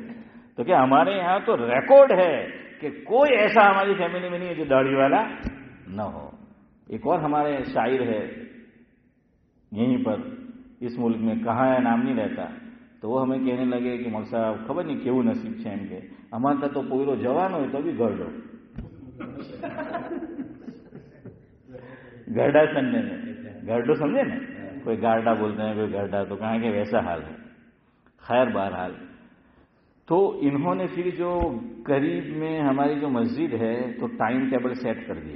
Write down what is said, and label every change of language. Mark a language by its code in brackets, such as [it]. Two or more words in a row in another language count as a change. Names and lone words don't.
[ur] تو کیا ہمارے یہاں تو ریکارڈ ہے کہ کوئی ایسا ہماری فیملی میں نہیں ہے جو داڑھی والا نہ ہو. ایک اور ہمارے شاعر ہے یہیں پر اس ملک میں، کہاں ہے نام نہیں رہتا، تو وہ ہمیں کہنے لگے کہ مول صاحب خبر نہیں کیوں نصیب [gu] છે એમ કે અમારા તો પોયરો જવાનો હોય તો બી ગરડો. [ur] گرڈا سننے میں گرڈو سمجھے نا، کوئی گارڈا بولتے ہیں کوئی گرڈا، تو کہاں کہ ویسا حال ہے. خیر بہرحال تو انہوں نے پھر جو قریب میں ہماری جو مسجد ہے تو ٹائم ٹیبل سیٹ کر دیا.